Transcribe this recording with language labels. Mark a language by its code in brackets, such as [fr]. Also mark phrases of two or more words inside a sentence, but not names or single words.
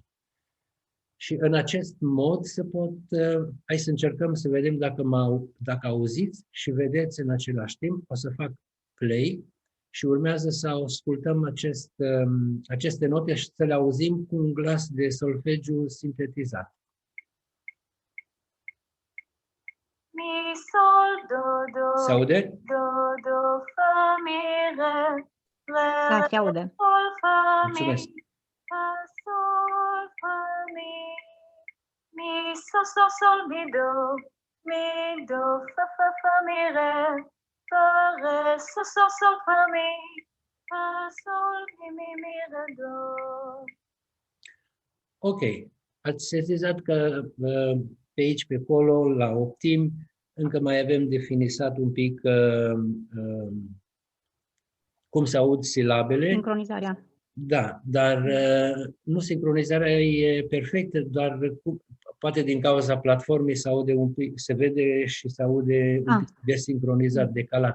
[ro] Și în acest mod hai să încercăm să vedem dacă auziți și vedeți în același timp. O să fac play și urmează să ascultăm aceste note și să le auzim cu un glas de solfegiu sintetizat. Mi, sol, do, do. Se aude? Do, do, fa, mi, re. Re, Da, se aude. sol, fa, mi. Mulțumesc. Fa, sol, fa, mi. Mi, sol, sol, sol, mi, do. Mi, do, fa, fa, fa, mi, re. Fa, re, sol, sol, sol, fa, mi. Fa, sol, mi, mi, re, do. Ok. Ați sesizat că pe aici, pe acolo, la optim, încă mai avem definisat un pic cum se aud silabele. Sincronizarea. Da, dar nu sincronizarea e perfectă, doar poate din cauza platformei se aude un pic, se vede și se aude un pic desincronizat, decalat.